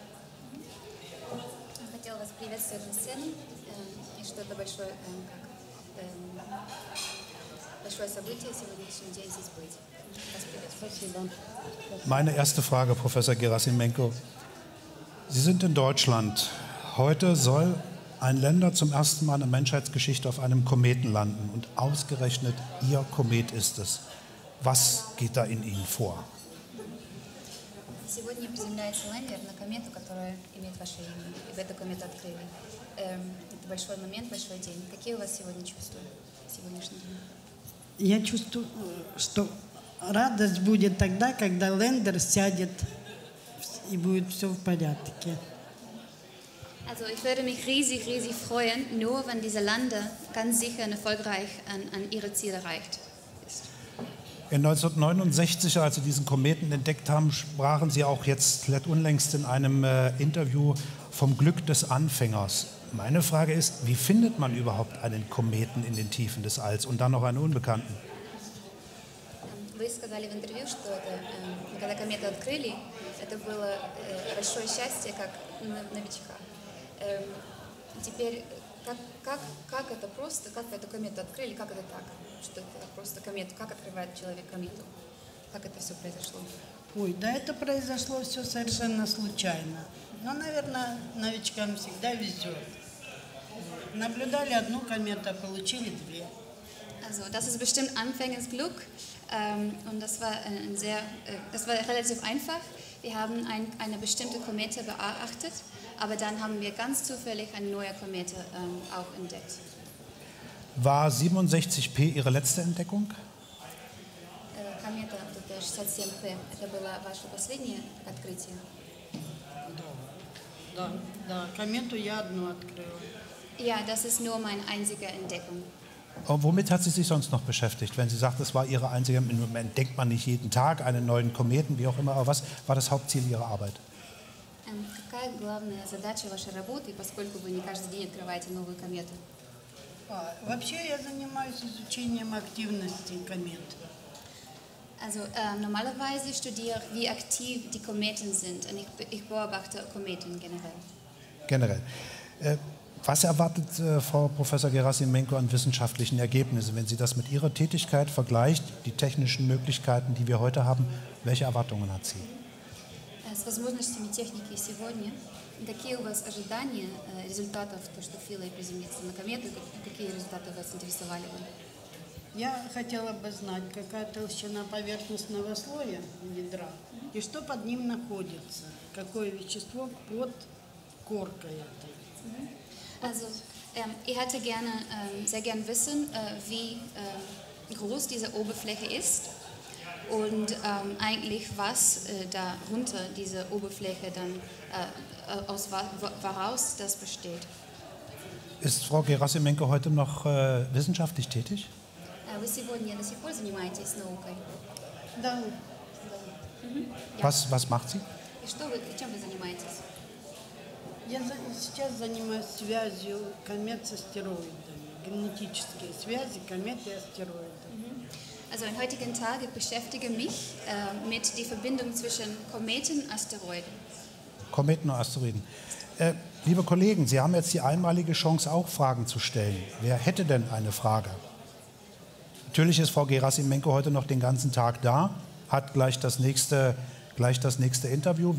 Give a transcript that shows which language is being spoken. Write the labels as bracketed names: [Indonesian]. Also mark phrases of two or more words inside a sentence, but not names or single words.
[German] Meine erste Frage, Professor Gerasimenko. Sie sind in Deutschland. Heute soll ein Länder zum ersten Mal in der Menschheitsgeschichte auf einem Kometen landen. Und ausgerechnet Ihr Komet ist es. Was geht da in Ihnen vor? [Russian] Сегодня приземляется лайнер на комету, которая имеет ваше имя. И вы эту комету открыли. Это большой момент, большой день. Какие у вас сегодня чувства? Сегодняшний день? Я чувствую, что радость будет тогда, когда лендер сядет и будет все в порядке. [German] Also ich würde mich riesig, riesig freuen, nur wenn dieser Lander ganz sicher und erfolgreich an ihre Ziele erreicht ist. In 1969, als Sie diesen Kometen entdeckt haben, sprachen Sie auch jetzt unlängst in einem Interview vom Glück des Anfängers. Meine Frage ist, wie findet man überhaupt einen Kometen in den Tiefen des Alls und dann noch einen Unbekannten? [Russian] Вы сказали в интервью, что когда комету открыли, это было большое счастье, как новичка. Теперь, как это просто, как вы эту комету открыли, как это так, что это просто комету, как открывает человек комету, как это все произошло? Ой, да это произошло все совершенно случайно. Но, наверное, новичкам всегда везет. Наблюдали одну комету, а получили две. [German] Also, das ist bestimmt Anfängersglück. Und das war relativ einfach. Wir haben eine bestimmte Komete beachtet, aber dann haben wir ganz zufällig eine neue Komete auch entdeckt. War 67P Ihre letzte Entdeckung? [Russian] Комета 67P, это было ваше последнее открытие? Да, комету я одну открыла. [German] Ja, das ist nur meine einzige Entdeckung. Und womit hat sie sich sonst noch beschäftigt? Wenn sie sagt, das war ihre einzige, entdeckt man nicht jeden Tag einen neuen Kometen, wie auch immer, aber was war das Hauptziel ihrer Arbeit? [Russian] Какая главная задача вашей работы, поскольку вы не каждый день открываете новую комету? Вообще я занимаюсь изучением активности комет. [German] Also normalerweise studiere ich, wie aktiv die Kometen sind, und ich beobachte Kometen generell. Generell. Was erwartet Frau Professor Gerasimenko an wissenschaftlichen Ergebnissen, wenn sie das mit ihrer Tätigkeit vergleicht, die technischen Möglichkeiten, die wir heute haben? Welche Erwartungen hat sie? [Russian] С возможностями техники сегодня, какие у вас ожидания результатов, то, что Philae приземлится на комету, какие результаты вас интересовали бы? Я хотела бы знать, какая толщина поверхностного слоя ядра и что под ним находится, какое вещество под коркой этой. [German] Also, ich hätte sehr gern wissen, wie groß diese Oberfläche ist und eigentlich was darunter diese Oberfläche dann woraus das besteht. Ist Frau Gerasimenko heute noch wissenschaftlich tätig? [Russian] Вы сегодня до сих пор занимаетесь наукой? Да. [German] Was macht sie? [Russian] Чем вы занимаетесь? Я сейчас занимаюсь связью комет с астероидами, генетические связи комет и астероидов. [German] Also am heutigen Tag beschäftige mich mit der Verbindung zwischen Kometen und Asteroiden. Kometen und Asteroiden. Liebe Kollegen, Sie haben jetzt die einmalige Chance, auch Fragen zu stellen. Wer hätte denn eine Frage? Natürlich ist Frau Gerasimenko heute noch den ganzen Tag da, hat gleich das nächste Interview.